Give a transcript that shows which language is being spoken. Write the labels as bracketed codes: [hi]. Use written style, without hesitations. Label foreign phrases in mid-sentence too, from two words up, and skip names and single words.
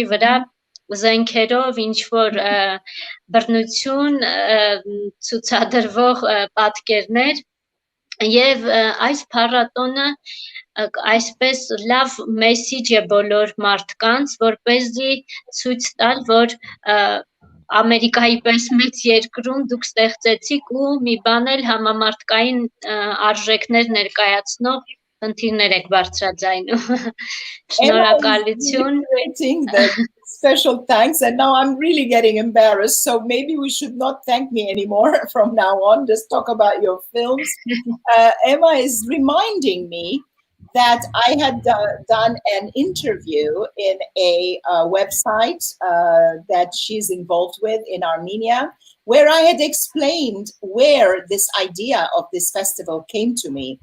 [hy] վրա զենքերով ինչ-որ բռնություն ցուցադրվող պատկերներ, եւ այս փառատոնը այսպես լավ մեսիջ է բոլոր մարդկանց, որպեսզի ցույց տալ, որ Ամերիկայի պես մեծ երկրում դուք ստեղծեցիք ու մի բան էլ համամարտկային արժեքներ ներկայացնող խնդիրներ եք բարձրաձայնում։ Շնորհակալություն։ [en] Special thanks, and now I'm really getting embarrassed, so maybe we should not thank me anymore from now on, just talk about your films. Emma is reminding me that I had done an interview in a website that she's involved with in Armenia, where I had explained where this idea of this festival came to me.